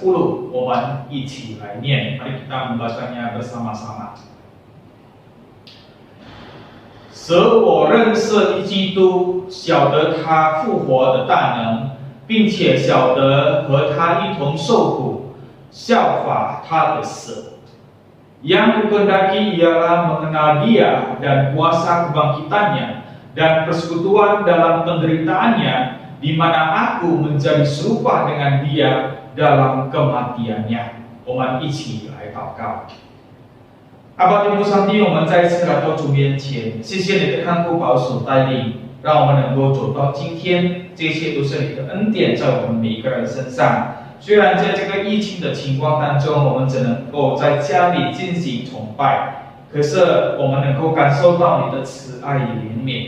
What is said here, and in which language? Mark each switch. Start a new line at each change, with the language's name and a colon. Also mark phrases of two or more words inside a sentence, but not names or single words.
Chinese: 我们一起来念.
Indonesian: Mari kita membacanya bersama-sama.
Chinese: 使我认识基督，晓得他复活的大能，并且晓得和他一同受苦，效法他的死。
Indonesian: Yang kukendaki ialah mengenal Dia dan kuasa kebangkitannya dan persekutuan dalam penderitaannya, di mana aku menjadi serupa dengan Dia dalam kematiannya。
Chinese: 我们一起来祷告。阿爸天父上帝，我们再一次来到主面前，谢谢你的看顾保守带领，让我们能够走到今天，这一切都是你的恩典在我们每一个人身上。虽然在这个疫情的情况当中，我们只能够在家里进行崇拜，可是我们能够感受到你的慈爱与怜悯。